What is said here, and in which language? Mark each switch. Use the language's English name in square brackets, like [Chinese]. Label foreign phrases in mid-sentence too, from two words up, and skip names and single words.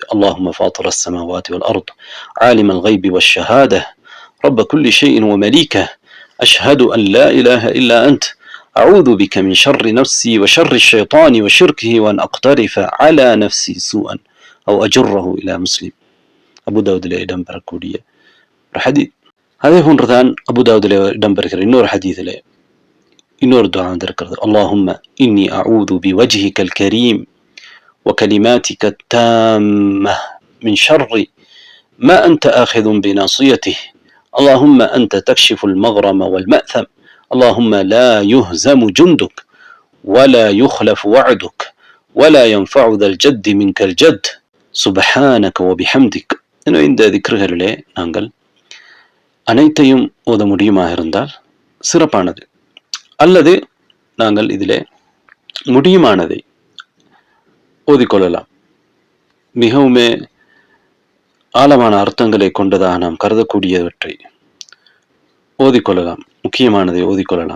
[Arabic] اللهم فاطر السماوات والأرض عالم الغيب والشهادة رب كل شيء ومليكه أشهد أن لا إله إلا أنت أعوذ بك من شر نفسي وشر الشيطان وشركه وأن أقترف على نفسي سوءا أو أجره إلى مسلم. [Tamil] அபு தாவூதிலே இடம்பெறக்கூடிய ஒரு ஹதீஸ். அதே போன்றுதான் அபு தாவூதிலே இடம்பெறுகிற இன்னொரு ஹதீஸிலே இன்னொரு துஆ வந்திருக்கிறது, [Arabic] اللهم إني أعوذ بوجهك الكريم وكلماتك التامة من شر ما أنت آخذ بناصيته اللهم أنت تكشف المغرم والمأثم اللهم لا يهزم جندك ولا يخلف وعدك ولا ينفع ذا الجد منك الجد سبحانك وبحمدك. [Tamil] இந்த திக்ருகளிலே நாங்கள் அனைத்தையும் ஓத முடியுமாக இருந்தால் சிறப்பானது, அல்லது நாங்கள் இதிலே முடியுமானதை ஓதிக்கொள்ளலாம். மிகவுமே ஆழமான அர்த்தங்களை கொண்டதாக நாம் கருதக்கூடியவற்றை ஓதிக்கொள்ளலாம், முக்கியமானதை ஓதிக்கொள்ளலாம்.